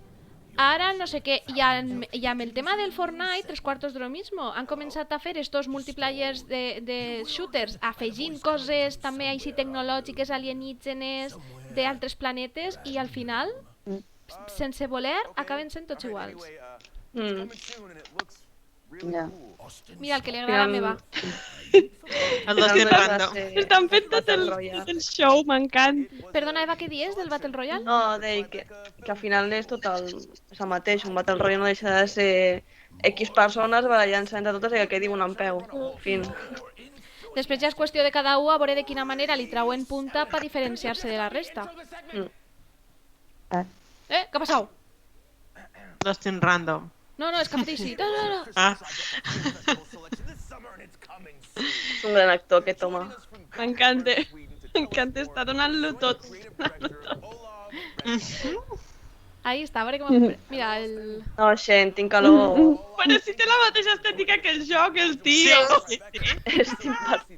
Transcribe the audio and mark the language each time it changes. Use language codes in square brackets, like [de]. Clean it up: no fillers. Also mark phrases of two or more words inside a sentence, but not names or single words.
[ca] Ara no sé què. I amb el tema del Fortnite, 3/4 [es] de lo mismo. [ca] Han començat a fer estos multiplayers de shooters, afegint coses també així tecnològiques, alienígenes, d'altres planetes, i al final, sense voler, acaben sent tots iguals. [en] Coming soon and it looks really [ca] Ja. [en] cool. [ca] Mira, el que li agrada a la meva. El Dustin Random. Estan fent tot el show, m'encanta. Perdona, Eva, què dius del [en] Battle Royale? [ca] No, deia que al final és tot el mateix. Un [en] Battle Royale [ca] no deixa de ser X persones barallant-se entre totes i que quedi un en peu. Fin. Després ja és qüestió de cada un a veure de quina manera li trauen punta per diferenciar-se de la resta. Què ha passat? Dustin Random. No, és caprici. No. Ah. [en] This summer and it's coming soon. [ca] És un gran actor, aquest home. M'encanta. M'encanta, està donant-lo tot. Ahí està, a veure com... Mira, el... No, Xen, tinc calor. Però si té la mateixa estètica que el joc, el tio. Sí. És simpàtic.